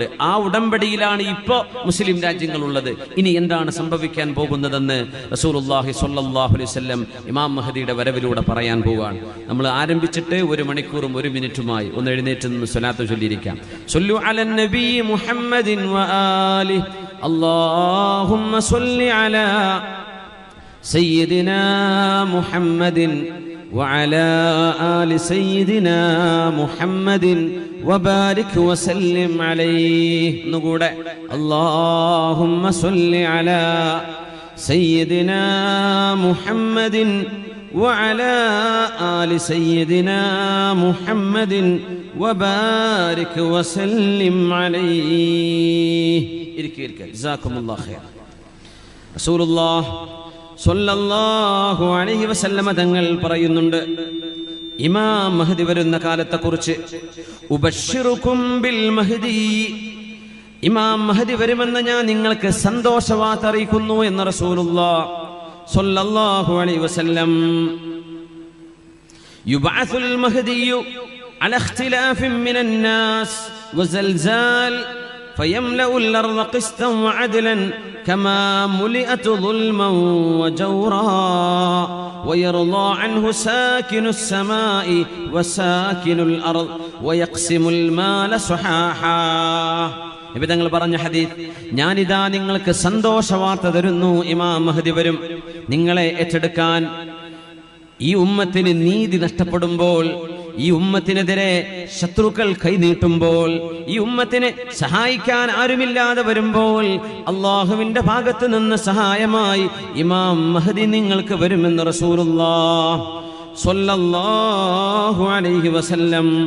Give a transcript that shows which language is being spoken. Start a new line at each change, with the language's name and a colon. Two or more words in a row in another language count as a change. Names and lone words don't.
Malayalam: ആ ഉടമ്പടിയിലാണ് ഇപ്പോൾ മുസ്ലിം രാജ്യങ്ങളുള്ളത്. ഇനി എന്താണ് സംഭവിക്കാൻ പോകുന്നതെന്ന്
Arabic: رسول الله صلى الله عليه وسلم
Malayalam: ഇമാം മഹദിയുടെ വരവിലൂടെ പറയാൻ പോവുകയാണ്. നമ്മൾ ആരംഭിച്ചിട്ട് 1 മണിക്കൂറും 1 മിനിറ്റുമായി ഒന്ന് എഴുന്നേറ്റ് നിന്ന് സ്വലാത്ത് ചൊല്ലിയിരിക്കാം.
Arabic: صلوا على النبي محمد وآله اللهم صل على سيدنا محمد وعلى آل سيدنا محمد وبارك وسلم عليه. نقول اللهم صل على سيدنا محمد وعلى آل سيدنا محمد وبارك وسلم عليه. جزاكم الله خير. رسول الله صلى الله عليه وسلم
Malayalam: തങ്ങൾ പറയുന്നുണ്ട് ഇമാം മഹദി വരുന്ന കാലത്തെക്കുറിച്ച്,
Arabic: أبشركم بالمهدي,
Malayalam: ഇമാം മഹദി വരുമെന്ന് ഞാൻ നിങ്ങൾക്ക് സന്തോഷവാർത്ത അറിയിക്കുന്നു എന്ന്
Arabic: رسول الله صلى الله عليه وسلم. يبعث المهدي على اختلاف من الناس وزلزال فيملأ الأرض قسطا وعدلا كما ملئت ظلما وجورا ويرضى عنه ساكن السماء وساكن الأرض ويقسم المال صحاحا.
Malayalam: തങ്ങൾ പറഞ്ഞ ഹദീസ്, ഞാനിതാ നിങ്ങൾക്ക് സന്തോഷവാർത്ത തരുന്നു, ഇമാം മഹദി വരും. നിങ്ങളെ ഏറ്റെടുക്കാൻ ഈ ഉമ്മത്തിന് നീതി നഷ്ടപ്പെടുമ്പോൾ, ഈ ഉമ്മത്തിനെതിരെ ശത്രുക്കൾ കൈനീട്ടുമ്പോൾ, ഈ ഉമ്മത്തിനെ സഹായിക്കാൻ ആരുമില്ലാതെ വരുമ്പോൾ അള്ളാഹുവിന്റെ ഭാഗത്ത് നിന്ന് സഹായമായി ഇമാം മഹദി നിങ്ങൾക്ക് വരുമെന്ന്
Arabic: رسول الله صلى الله عليه وسلم.